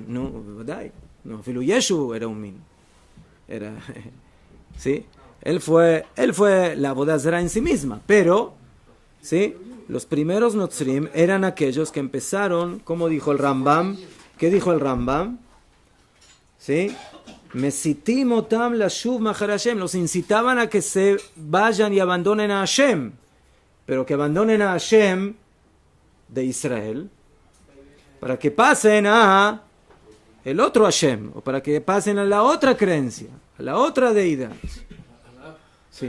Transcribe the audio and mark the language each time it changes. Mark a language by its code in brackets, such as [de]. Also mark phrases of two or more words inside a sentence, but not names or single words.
[es] No, Filu Yeshu era un min. ¿Sí? Él fue la Avodah Zará en sí misma, pero, ¿sí?, los primeros notzrim eran aquellos que empezaron, como dijo el Rambam. ¿Qué dijo el Rambam? ¿Sí? [he] מסיתים אותם לשוב מאחר השם. [es] Los incitaban a que se vayan y abandonen a Hashem, pero que abandonen a Hashem de Israel para que pasen a el otro Hashem, o para que pasen a la otra creencia, a la otra deidad. Sí.